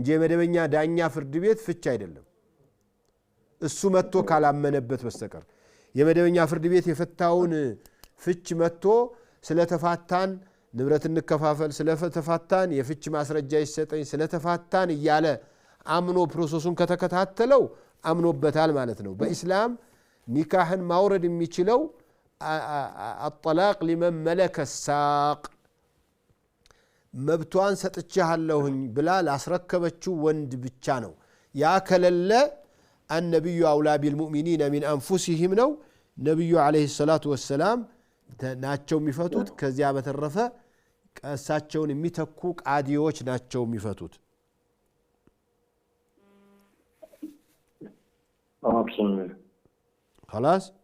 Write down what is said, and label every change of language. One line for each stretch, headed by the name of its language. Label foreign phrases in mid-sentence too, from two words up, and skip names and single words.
Amharic: የመደበኛ ዳኛ ፍርድ ቤት ፍች አይደለም እሱ መጥቶ ካላመነበት በስተቀር የመደበኛ ፍርድ ቤት የፈታውን ፍች መጥቶ ስለተፋታን ንብረት እንከፋፈል ስለተፋታን የፍች ማስረጃ ይሰጠኝ ስለተፋታን እያለ አምኖ ፕሮሰሱን ከተከታተለው አምኖበታል ማለት ነው በእስላም ኒካህን ማውረድ የሚችለው
Arabic: الطلاق لمن ملك الساق
Amharic: መብቷን ሰጥቻለሁኝ ብላ ላስረከበችው ወንድ ብቻ ነው ያ ከለለ
Arabic: النبي اولى بالمؤمنين من انفسهم
Amharic: ነው ነብዩ
Arabic: عليه الصلاة والسلام
Amharic: ናቸው የሚፈቱት ከዚያ በተረፈ ቀሳቸውን የሚተኩ ቃዲዎች ናቸው የሚፈቱት ኦኬ خلاص